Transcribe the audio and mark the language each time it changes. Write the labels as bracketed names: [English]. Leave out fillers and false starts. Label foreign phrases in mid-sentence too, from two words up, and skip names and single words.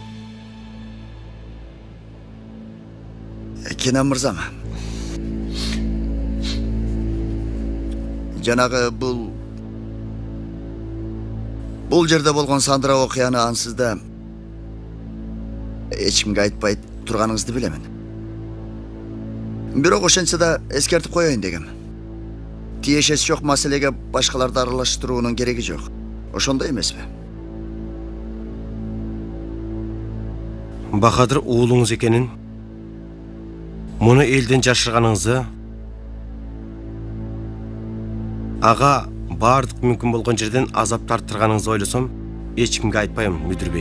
[Kyrgyz] Кенан мырзам. [Kazakh] Жанағы бұл жерде болған сандыра окуяны ансызда ешкімге айтпай тұрғаныңызды білемін. [Kyrgyz] Бирок ошентсе да эскертип коеюн дегем. Тиешеси жок маселеге башкаларды аралаштыруунун кереги жок. Ошондой эмеспи? Бахадыр уулуңуз экенин, муну элден жашырганыңызды, ага баардык мүмкүн болгон жерден азап тарттырганыңызды ойлосом, эчкимге айтпайм, [Turkish] мүдүр бей.